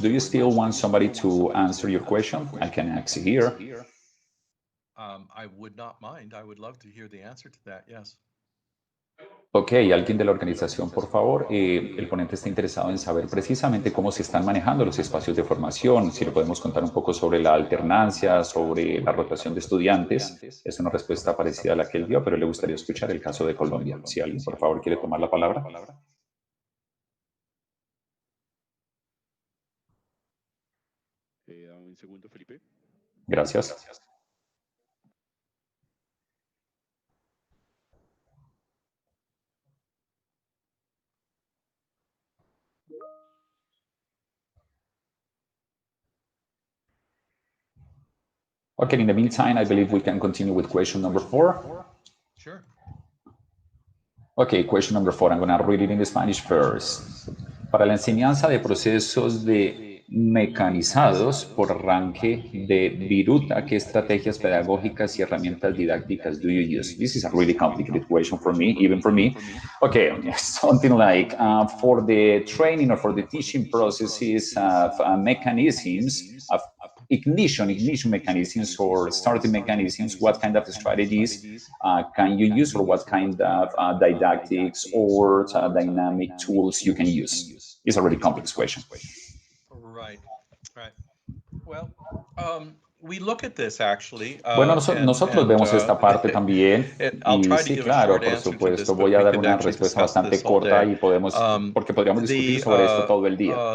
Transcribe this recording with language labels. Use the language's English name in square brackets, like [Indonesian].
[English] Do you still want somebody to answer your question? I can ask here. I would not mind. I would love to hear the answer to that. Yes. [Spanish] Ok, alguien de la organización, por favor. El ponente está interesado en saber precisamente cómo se están manejando los espacios de formación, si le podemos contar un poco sobre la alternancia, sobre la rotación de estudiantes. Es una respuesta parecida a la que él dio, pero le gustaría escuchar el caso de Colombia. Si alguien, por favor, quiere tomar la palabra. Un segundo, Felipe. Gracias. [English] Okay, in the meantime, I believe we can continue with question number 4. Sure. Okay, question number 4. I'm going to read it in Spanish first. [Spanish] Para la enseñanza de procesos mecanizados por arranque de Viruta, ¿qué estrategias pedagógicas y herramientas didácticas [English] do you use? This is a really complicated question for me, even for me. Okay, something like for the training or for the teaching processes of mechanisms of ignition mechanisms or starting mechanisms, what kind of strategies can you use, or what kind of didactics or dynamic tools you can use? It's a really complex question. Right. Well, we look at this actually. [Spanish] Bueno, nosotros vemos esta parte también. Y sí, claro, por supuesto, voy a dar una respuesta bastante corta y porque podríamos discutir sobre esto todo el día.